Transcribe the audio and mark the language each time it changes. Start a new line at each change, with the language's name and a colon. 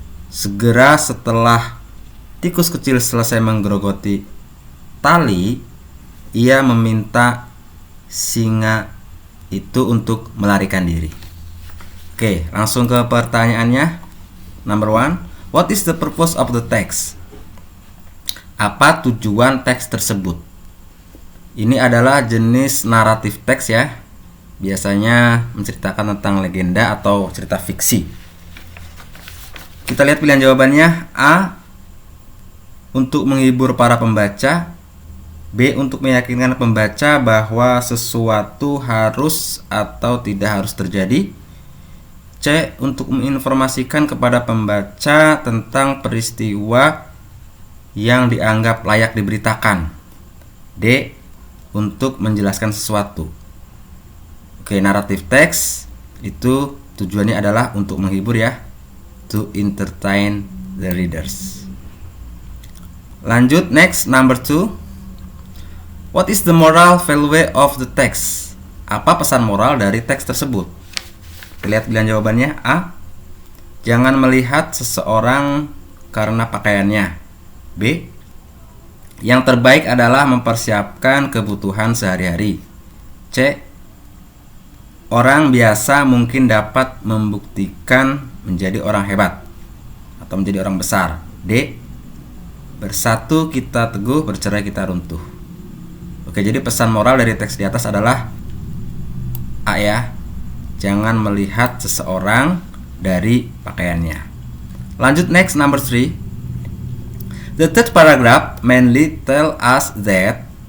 Indonesian: Segera setelah tikus kecil selesai menggerogoti tali, ia meminta singa itu untuk melarikan diri. Oke, langsung ke pertanyaannya.
English: Number 1. What is the purpose of the text?
Indonesian: Apa tujuan teks tersebut? Ini adalah jenis naratif teks ya. Biasanya menceritakan tentang legenda atau cerita fiksi. Kita lihat pilihan jawabannya. A. Untuk menghibur para pembaca. B. Untuk meyakinkan pembaca bahwa sesuatu harus atau tidak harus terjadi. C. Untuk menginformasikan kepada pembaca tentang peristiwa yang dianggap layak diberitakan. D. Untuk menjelaskan sesuatu. Oke, naratif teks itu tujuannya adalah untuk menghibur ya.
English: To entertain the readers.
Indonesian: Lanjut,
English: next, number 2. What is the moral value of the text?
Indonesian: Apa pesan moral dari teks tersebut? Kita lihat pilihan jawabannya. A. Jangan melihat seseorang karena pakaiannya. B. Yang terbaik adalah mempersiapkan kebutuhan sehari-hari. C. Orang biasa mungkin dapat membuktikan menjadi orang hebat atau menjadi orang besar. D. Bersatu kita teguh, bercerai kita runtuh. Oke, jadi pesan moral dari teks di atas adalah A ya. Jangan melihat seseorang dari pakaiannya. Lanjut,
English: next, number 3. The third paragraph mainly tell us that.